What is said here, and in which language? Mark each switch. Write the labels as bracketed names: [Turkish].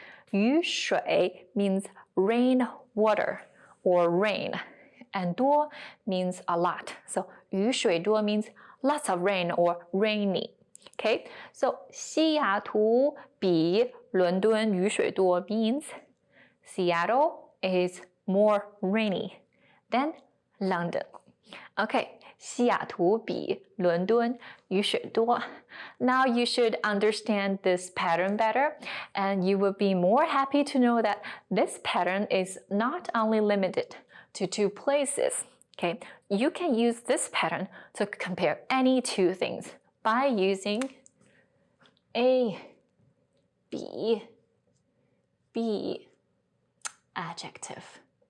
[English] 雨水 means rain water or rain, and 多 means a lot. So 雨水多 means lots of rain or rainy. Okay, so [Chinese] 西雅图比伦敦雨水多 [English] means Seattle is more rainy than London. [Chinese] Okay, 西雅图比伦敦雨水多. [English] Now you should understand this pattern better, and you will be more happy to know that this pattern is not only limited to two places. Okay, you can use this pattern to compare any two things by using A, B, B, adjective.